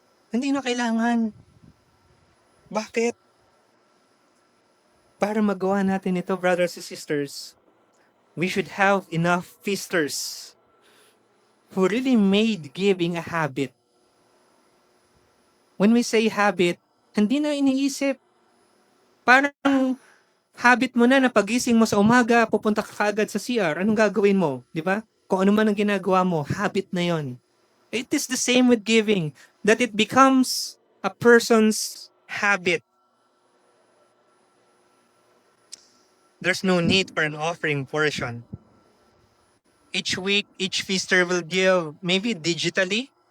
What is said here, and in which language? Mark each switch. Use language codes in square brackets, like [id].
[tl] Hindi na kailangan. Bakit? Para magawa natin ito, [en] brothers and sisters, we should have enough feasters who really made giving a habit. When we say habit, [tl] hindi na iniisip. Parang habit mo na pagising mo sa umaga, pupunta ka agad sa CR, anong gagawin mo? Di ba? Kung ano man ang ginagawa mo, habit na yon. [en] It is the same with giving, that it becomes a person's habit. There's no need for an offering portion. Each week, each feaster will give, maybe digitally.